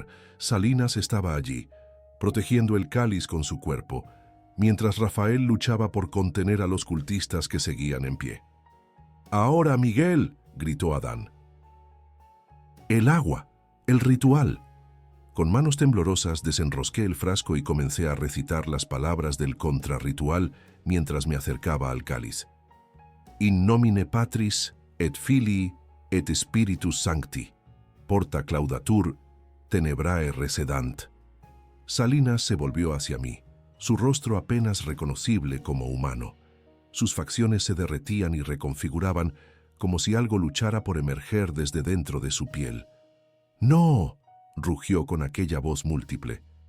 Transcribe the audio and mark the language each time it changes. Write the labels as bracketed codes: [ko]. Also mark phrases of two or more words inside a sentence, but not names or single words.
[es] Salinas estaba allí, protegiendo el cáliz con su cuerpo, mientras Rafael luchaba por contener a los cultistas que seguían en pie. «¡Ahora, Miguel!», gritó Adán. «El agua, el ritual». Con manos temblorosas desenrosqué el frasco y comencé a recitar las palabras del contrarritual mientras me acercaba al cáliz. [la] In nomine Patris, et Filii, et Spiritus Sancti, porta claudatur, tenebrae recedant. [es] Salinas se volvió hacia mí, su rostro apenas reconocible como humano. Sus facciones se derretían y reconfiguraban como si algo luchara por emerger desde dentro de su piel. ¡No!, rugió con aquella voz múltiple.